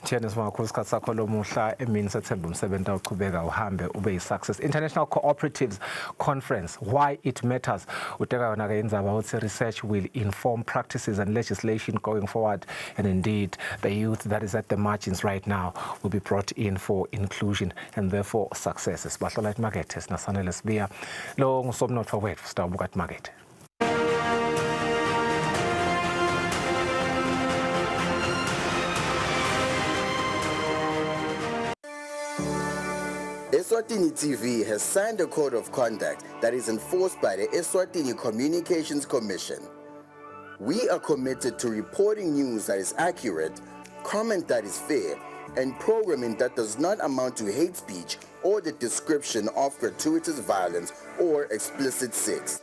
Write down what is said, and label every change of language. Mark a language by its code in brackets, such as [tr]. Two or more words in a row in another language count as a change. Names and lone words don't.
[ss] Thiyane simakhulu isikhathi sakho lomuhla emini sethemba umsebenzi awuchubeka uhambe ube yi-success. [en] International Cooperatives Conference, why it matters. [ss] Uteka yona ke indzaba uthi [en] research will inform practices and legislation going forward, and indeed the youth that is at the margins right now will be brought in for inclusion and therefore success. [ss] Sibahlola emakethe sinasanele sibiya lo ngusomnotho wethu sitawubuka emakethe. [en] Eswatini TV has signed a code of conduct that is enforced by the Eswatini Communications Commission. We are committed to reporting news that is accurate, comment that is fair, and programming that does not amount to hate speech or the description of gratuitous violence or explicit sex.